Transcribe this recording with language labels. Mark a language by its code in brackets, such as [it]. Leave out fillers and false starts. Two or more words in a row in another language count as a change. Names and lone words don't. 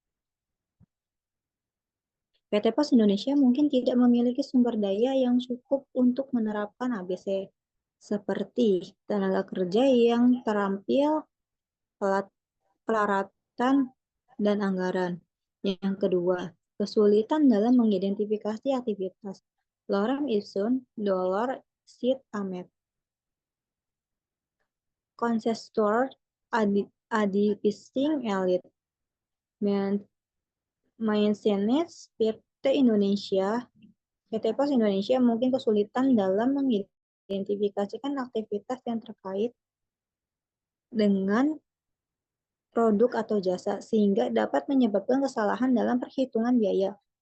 [id] PT Pos Indonesia mungkin tidak memiliki sumber daya yang cukup untuk menerapkan ABC, seperti tenaga kerja yang terampil, peralatan, dan anggaran. Yang kedua, kesulitan dalam mengidentifikasi aktivitas. [la] Lorem ipsum dolor sit amet. Konsestor adipising elit. [id] Maintenance PT Pos Indonesia mungkin kesulitan dalam mengidentifikasikan aktivitas yang terkait dengan produk atau jasa, sehingga dapat menyebabkan kesalahan dalam perhitungan biaya.